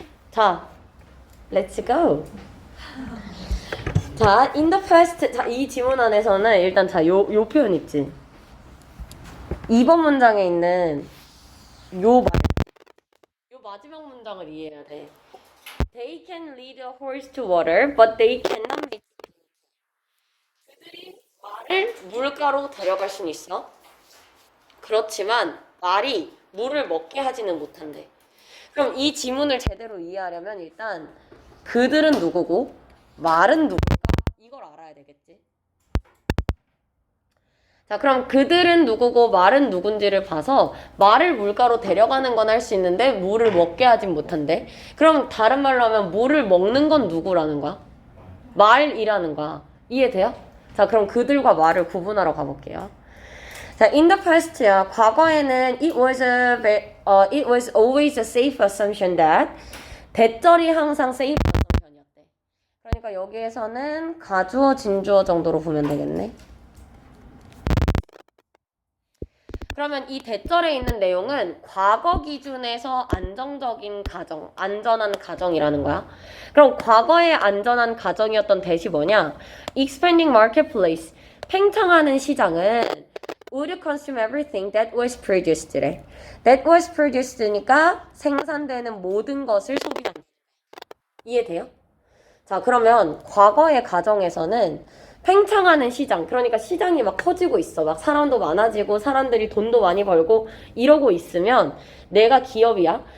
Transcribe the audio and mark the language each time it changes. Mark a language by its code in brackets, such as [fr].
[en] 자, let's go. 자, in the past. [ko] 자, 이 지문 안에서는 일단 요 표현 있지. 2번 문장에 있는 요 마지막 문장을 이해해야 돼. [en] They can lead a horse to water, but they cannot make. [ko] 그들이 말을 물가로 데려갈 수는 있어. 그렇지만 말이 물을 먹게 하지는 못한대. 그럼 이 지문을 제대로 이해하려면 일단 그들은 누구고 말은 누굴까? 이걸 알아야 되겠지. 자, 그럼 그들은 누구고 말은 누군지를 봐서 말을 물가로 데려가는 건 할 수 있는데 물을 먹게 하진 못한대. 그럼 다른 말로 하면 물을 먹는 건 누구라는 거야? 말이라는 거야. 이해돼요? 자, 그럼 그들과 말을 구분하러 가볼게요. [en] 자, in the past야. [ko] 과거에는 [en] it was always a safe assumption that [ko] 대절이 항상 [en] safe assumption [ko] 이었대. 그러니까 여기에서는 가주어, 진주어 정도로 보면 되겠네. 그러면 이 대절에 있는 내용은 과거 기준에서 안정적인 가정, 안전한 가정이라는 거야. 그럼 과거의 안전한 가정이었던 대시 뭐냐? [en] Expanding marketplace, [ko] 팽창하는 시장은 [en] would consume everything that was produced래. That was produced [ko] 니까 생산되는 모든 것을 소비한다. 이해돼요? 자, 그러면 과거의 가정에서는 팽창하는 시장, 그러니까 시장이 막 커지고 있어. 막 사람도 많아지고 사람들이 돈도 많이 벌고 이러고 있으면 내가 기업이야?